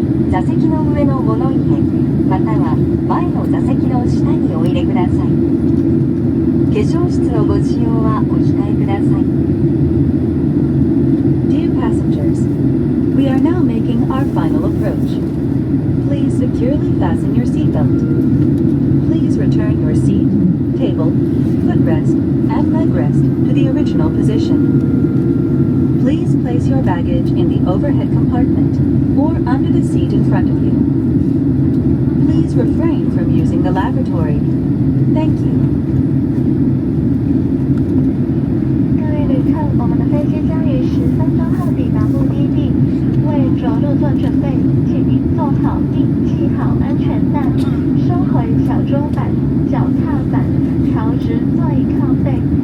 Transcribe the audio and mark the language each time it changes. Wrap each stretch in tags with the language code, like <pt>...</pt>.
<ja>座席の上の物入れまたは前の座席の下にお入れください。化粧室のご使用はお控えください。</ja> <en>Dear passengers, we are now making our final approach. Please securely fasten your seatbelt. Please return your seat, table, footrest, and leg rest to the original position. Please place your baggage in the overhead compartment or under the seat in front of you. Please refrain from using the lavatory. Thank you.</en> <zh>各位旅客，我们的飞机将于10分钟后抵达目的地。为着陆做准备，请您坐好并系好安全带，收回小桌板、脚踏板，调直座椅靠背。</zh>